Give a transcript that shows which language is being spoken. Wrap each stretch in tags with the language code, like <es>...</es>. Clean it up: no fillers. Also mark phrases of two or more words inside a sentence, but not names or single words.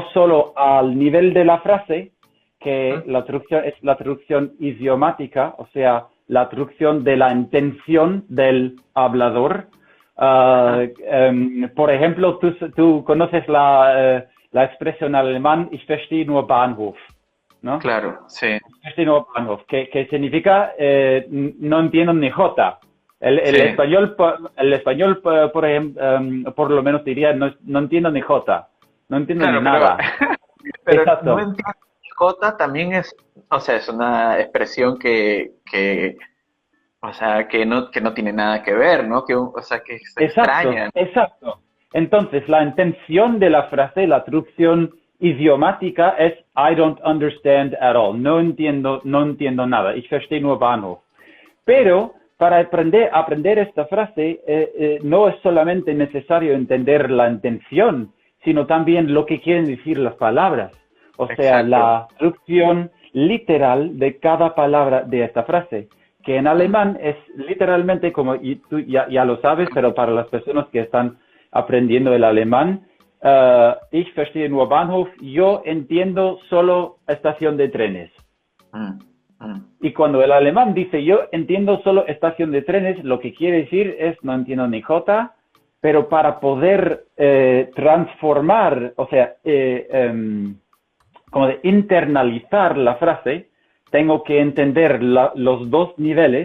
<es>no solo al nivel de la frase, que ujú. la traducción es la traducción idiomática, o sea, la traducción de la intención del hablador. Ajá. Por ejemplo, tú conoces la expresión alemán,</es> <de>ich verstehe nur Bahnhof,</de> <es>¿no? Claro, sí,</es> <de>Ich verstehe nur Bahnhof,</de> <es>que significa no entiendo ni jota. sí. El español por lo menos diría no entiendo ni jota, no entiendo ni Claro, nada. pero no Exacto. entiendo. Jota también es, o sea, es una expresión o sea, que no tiene nada que ver, ¿no? O sea, que es Exacto, extraña. exacto. Entonces, la intención de la frase, la traducción idiomática es</es> <en>I don't understand at all.</en> <es>No entiendo nada.</es> <de>Ich verstehe nur Bahnhof.</de> <es>Pero para aprender esta frase, no es solamente necesario entender la intención, sino también lo que quieren decir las palabras. O sea, Exacto. la traducción literal de cada palabra de esta frase, que en Mm. alemán es literalmente como, y tú ya lo sabes, pero para las personas que están aprendiendo el alemán,</es> <de>ich verstehe nur Bahnhof,</de> <es>yo entiendo solo estación de trenes. Mm. Mm. Y cuando el alemán dice yo entiendo solo estación de trenes, lo que quiere decir es no entiendo ni jota, pero para poder transformar, o sea, como de internalizar la frase, tengo que entender los dos niveles.</es>